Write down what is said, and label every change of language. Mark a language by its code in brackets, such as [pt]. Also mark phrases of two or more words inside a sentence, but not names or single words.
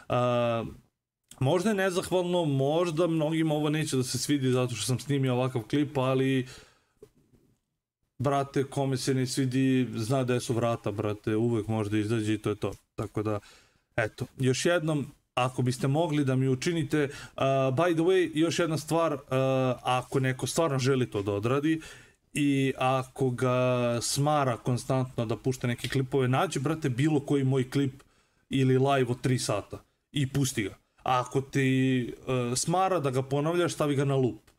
[sr] Možda je nezahvalno, možda mnogima ovo neće da se svidi zato što sam snimio ovakav klip, ali brate, kome se ne svidi, zna da su vrata, brate, uvek može da izađe i to je to. Tako da, eto, još jednom, ako biste mogli da mi učinite, [en] by the way, [sr] još jedna stvar, ako neko stvarno želi to da odradi i ako ga smara konstantno da pušta neke klipove, nađi, brate, bilo koji moj klip ili live od 3 sata i pusti ga. Ako ti smara da ga ponavljaš, stavi ga na loop.